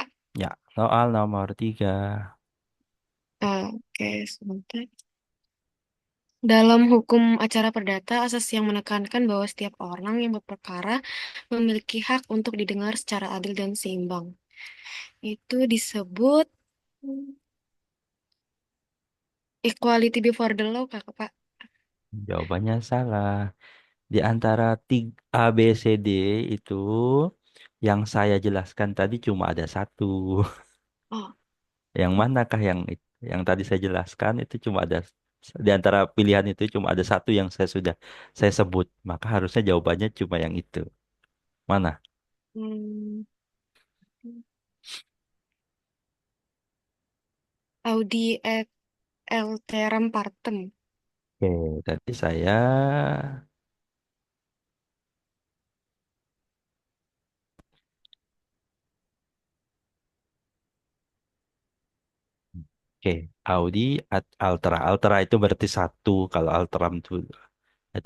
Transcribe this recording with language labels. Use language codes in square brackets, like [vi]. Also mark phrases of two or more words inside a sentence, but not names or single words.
[id] Ya, soal nomor 3. Oke, sebentar. Dalam hukum acara perdata, asas yang menekankan bahwa setiap orang yang berperkara memiliki hak untuk didengar secara adil dan seimbang. Itu disebut [en] equality before the law, [id] Kakak, Pak. Jawabannya salah. Di antara tiga A, B, C, D itu yang saya jelaskan tadi cuma ada satu. Oh, Yang manakah yang tadi saya jelaskan itu cuma ada di antara pilihan itu cuma ada satu yang saya sebut. Maka harusnya jawabannya cuma yang itu. Mana? [la] hmm, Audi et alteram partem. [id] Oke, tadi saya oke, [la] Audi Altera. [id] Altera itu berarti satu kalau Alteram itu.